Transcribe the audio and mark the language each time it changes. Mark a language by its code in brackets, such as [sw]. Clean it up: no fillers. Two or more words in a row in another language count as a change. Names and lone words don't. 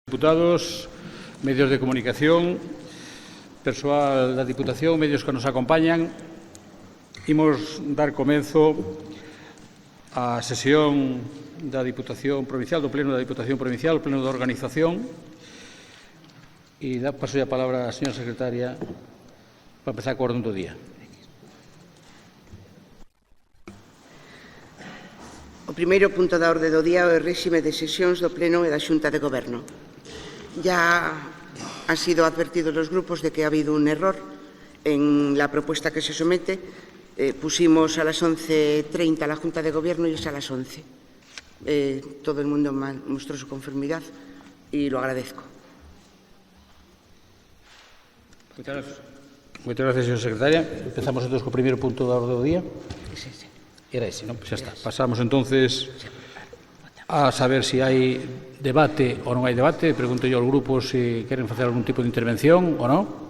[gl] Diputados, medios de comunicación, persoal da Diputación, medios que nos acompañan, imos dar comenzo á sesión da Diputación Provincial, do Pleno da Diputación Provincial, o Pleno da Organización, e paso a palabra á señora secretaria para empezar co orden do día. O primeiro punto da orde do día é o réxime de sesións do Pleno e da Xunta de Goberno. [es] Ya han sido advertidos los grupos de que ha habido un error en la propuesta que se somete. Pusimos a las 11:30 la Junta de Gobierno y es a las 11. Todo el mundo mostró su conformidad y lo agradezco. [gl] Moitas gracias, señora secretaria. Empezamos entonces co primeiro punto da orde do día. Era ese, non? Xa está. Pasamos entonces a saber se hai debate ou non hai debate. Pregunto yo aos grupos se queren facer algún tipo de intervención ou non.